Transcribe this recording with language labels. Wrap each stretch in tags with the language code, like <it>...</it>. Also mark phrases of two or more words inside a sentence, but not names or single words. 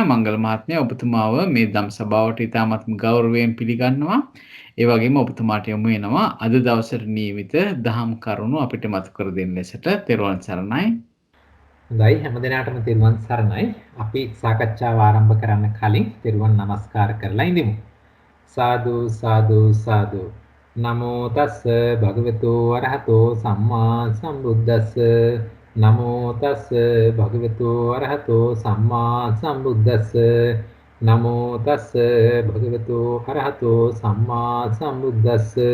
<si>මංගල මහත්මයා ඔබතුමාව මේ ධම් සභාවට ඉතාමත් ගෞරවයෙන් පිළිගන්නවා. ඒ වගේම ඔබතුමාට යොමු වෙනවා අද දවසට නියමිත දහම් කරුණු අපිට මතු කර දෙන්න ලෙසට. තෙරුවන් සරණයි. හොඳයි හැම දිනාටම තෙරුවන් සරණයි. අපි සාකච්ඡාව ආරම්භ කරන්න කලින් තෙරුවන් නමස්කාර කරලා ඉඳිමු. සාදු සාදු සාදු.</si> <pi>නමෝ තස්ස භගවතු අරහතෝ සම්මා සම්බුද්දස්ස. නමෝ තස්ස භගවතු අරහතෝ සම්මා සම්බුද්දස්ස. නමෝ තස්ස භගවතු අරහතෝ සම්මා සම්බුද්දස්ස.</pi>